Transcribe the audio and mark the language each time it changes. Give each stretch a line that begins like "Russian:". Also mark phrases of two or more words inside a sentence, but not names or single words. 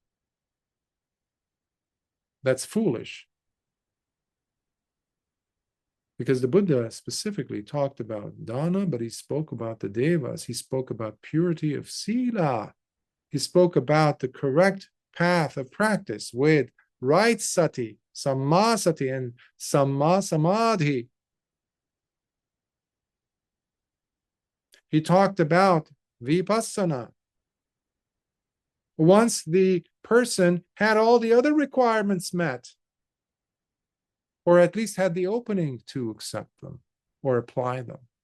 English: That's foolish. Because the Buddha specifically talked about dana, but he spoke about the devas. He spoke about purity of sila. He spoke about the correct path of practice with right sati,
Pali: samma sati,
English: and
Pali: samma samadhi.
English: He talked about vipassana. Once the person had all the other requirements met, or at least had the opening to accept them or apply them.